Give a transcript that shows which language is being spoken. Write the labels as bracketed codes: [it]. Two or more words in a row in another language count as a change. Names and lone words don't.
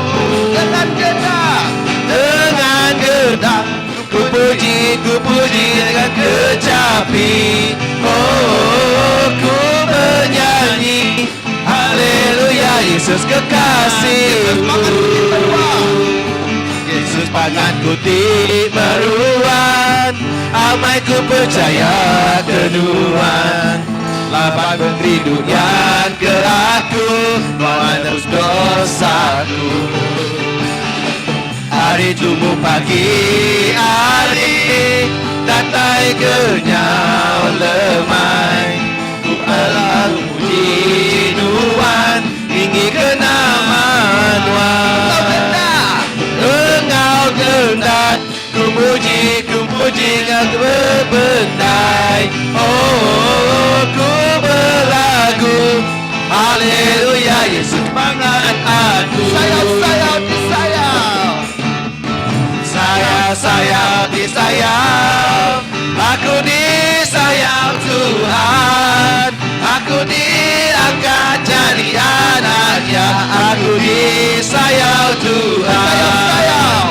[ms] Dengan gendak ku puji dengan kecapi. Oh, ku bernyanyi haleluya, Yesus kekasih. [iba] Yesus panganku di meruan, amai ku percaya kenuan. Laban penghidup yang ke aku, menebus dosaku. Hari tunggu pagi hari, datai kenyau lemai. Ku alam puji Tuhan, tinggi ke nama Tuhan. [ms] Engkau gendak, ku puji engkau berbendai. [iba] Oh, ku berlagu haleluya, Yesus pangan aku. [ms] Sayang disayang, aku disayang Tuhan. Aku diangkat jadi anaknya, aku disayang Tuhan.